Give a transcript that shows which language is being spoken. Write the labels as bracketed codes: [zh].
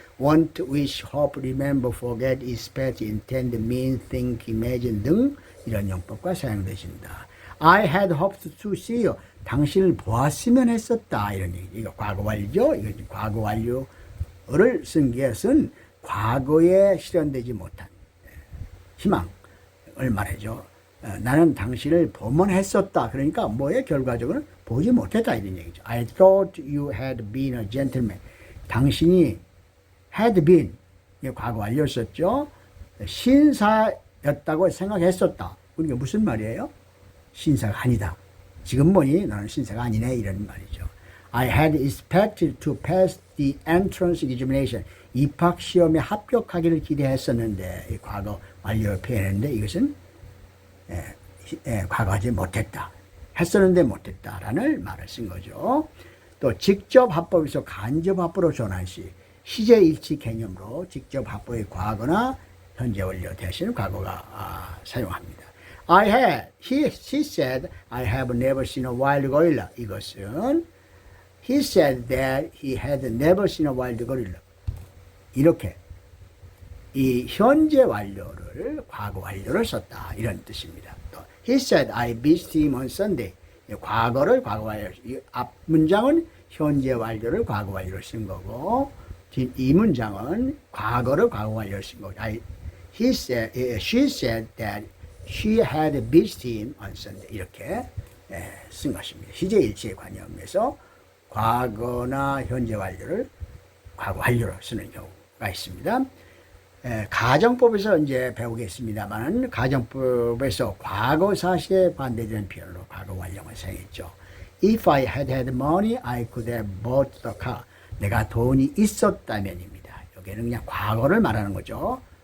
[en] Want, wish, hope, remember, forget, expect, intend, mean, think, imagine [ko] 등 이런 용법과 사용되십니다. [en] I had hoped to see you. [ko] 당신을 보았으면 했었다. 이런 얘기. 이거 과거 완료죠. 이거 과거 완료를 쓴 것은 과거에 실현되지 못한 희망을 말하죠. 나는 당신을 보면 했었다. 그러니까 뭐에 결과적으로는 보지 못했다 이런 얘기죠. [en] I thought you had been a gentleman. [ko] 당신이 [en] had been, [ko] 과거 완료였었죠. 신사였다고 생각했었다. 그러니까 무슨 말이에요? 신사가 아니다. 지금 보니 너는 신사가 아니네 이런 말이죠. [en] I had expected to pass the entrance examination. [ko] 입학 시험에 합격하기를 기대했었는데 이 과거 완료를 표현했는데 이것은 과거하지 못했다. 했었는데 못했다라는 말을 쓴 거죠. 또 직접 합법에서 간접 합법으로 전환 시 시제일치 개념으로 직접 합법의 과거나 현재 완료 대신 과거가 사용합니다. [en] He said, I have never seen a wild gorilla. [ko] 이것은 [en] he said that he had never seen a wild gorilla. [ko] 이렇게 이 현재 완료를 과거 완료를 썼다 이런 뜻입니다. 또 [en] he said I visited him on Sunday. [ko] 과거를 과거 완료. 이 앞 문장은 현재 완료를 과거 완료를 쓴 거고 이 문장은 과거를 과거 완료를 쓴 거고. [en] She said that she had visited him on Sunday. [ko] 이렇게 쓴 것입니다. 시제일치의 관념에서 과거나 현재 완료를 과거 완료로 쓰는 경우가 있습니다. 가정법에서 이제 배우겠습니다만 가정법에서 과거 사실에 반대되는 표현으로 과거 완료를 사용했죠. [en] If I had had money, I could have bought the car. [ko] 내가 돈이 있었다면입니다. 여기는 그냥 과거를 말하는 거죠.